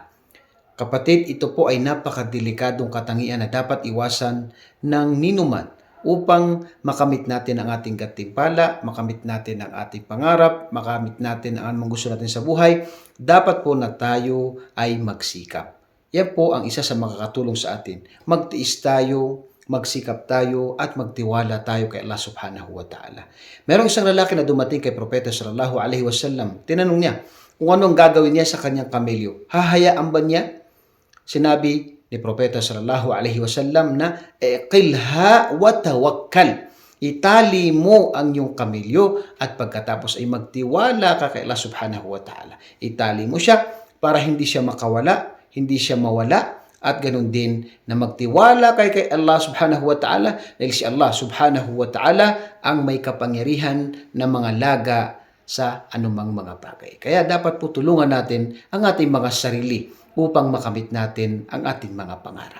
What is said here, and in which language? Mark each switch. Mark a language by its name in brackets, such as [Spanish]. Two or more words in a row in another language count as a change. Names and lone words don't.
[Filipino] Kapatid, ito po ay napakadelikadong katangian na dapat iwasan ng ninuman upang makamit natin ang ating gantimpala, makamit natin ang ating pangarap, makamit natin ang anumang gusto natin sa buhay. Dapat po na tayo ay magsikap. Yan po ang isa sa makakatulong sa atin. Magtiis tayo, magsikap tayo, at magtiwala tayo kay Allah [Arabic] سبحانه وتعالى. [Filipino] Merong isang lalaki na dumating kay Propeta [Arabic] صلى الله عليه وسلم. [Filipino] Tinanong niya kung anong gagawin niya sa kanyang kamelyo. Hahayaan ba niya? Sinabi ni Propeta [Arabic] صلى الله عليه وسلم [Filipino] na [Arabic] اعقلها وتوكل. [Filipino] Itali mo ang iyong kamilyo at pagkatapos ay magtiwala ka kay Allah [Arabic] سبحانه وتعالى. [Filipino] Itali mo siya para hindi siya makawala, hindi siya mawala, at ganun din na magtiwala kay Allah [Arabic] سبحانه وتعالى [Filipino] dahil si Allah [Arabic] سبحانه وتعالى [Filipino] ang may kapangyarihan na mga laga sa anumang mga bagay. Kaya dapat po tulungan natin ang ating mga sarili upang makamit natin ang ating mga pangarap.